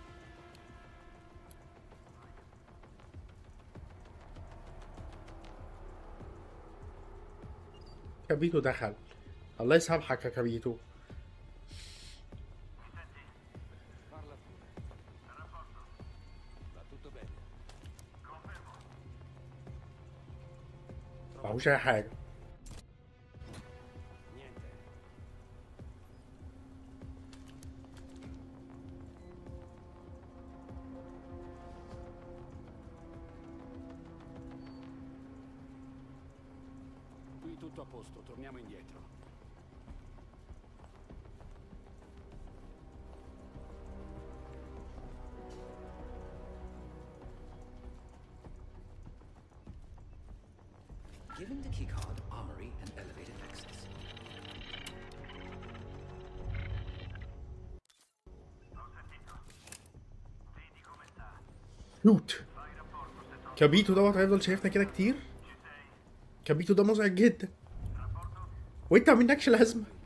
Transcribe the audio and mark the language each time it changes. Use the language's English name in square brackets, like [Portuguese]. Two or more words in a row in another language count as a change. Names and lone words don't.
[Arabic] كابيتو دخل. الله يسامحك يا كابيتو. معهوش اي حاجه. [Italian] Qui tutto a posto, torniamo indietro. [English] Giving the keycard armory and elevated access. [Arabic] شوت. كابيتو دوت هيفضل شايفنا كده كتير. كابيتو ده مزعج جدا وانت ما منكش لازمه.